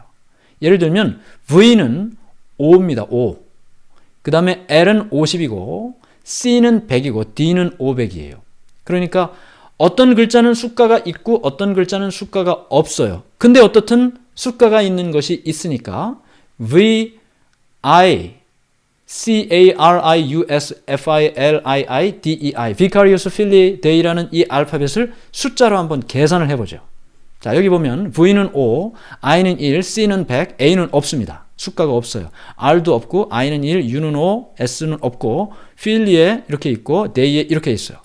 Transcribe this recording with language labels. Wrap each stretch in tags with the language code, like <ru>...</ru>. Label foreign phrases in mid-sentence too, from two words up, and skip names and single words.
<ko>예를 들면 V는 5입니다. 5. 그 다음에 L은 50이고 C는 100이고 D는 500이에요. 그러니까 어떤 글자는 숫가가 있고 어떤 글자는 숫가가 없어요. 근데 어떻든 숫가가 있는 것이 있으니까 V, I, C, A, R, I, U, S, F, I, L, I, I, D, E, I</ko> <la>Vicarius Filii Dei</la> <ko>라는 이 알파벳을 숫자로 한번 계산을 해보죠. 자, 여기 보면 V는 5, I는 1, C는 100, A는 없습니다. 숫가가 없어요. R도 없고 I는 1, U는 5, S는 없고 Fili에 이렇게 있고 Dei에 이렇게 있어요.</ko>